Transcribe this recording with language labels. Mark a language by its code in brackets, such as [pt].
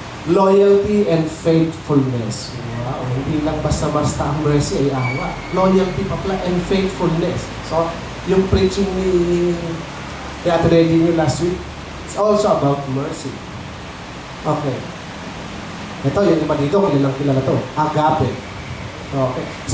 [en] Loyalty and faithfulness. [tl] Wow, hindi lang basta-basta ang mercy ay awa. [en] Loyalty [tl] pa pala [en] and faithfulness. So, yung preaching [tl] ni Ate Reggie niyo [en] last week, it's also about mercy. [tl] Okay. Ito, yung iba dito, kilala to. Agape. Okay.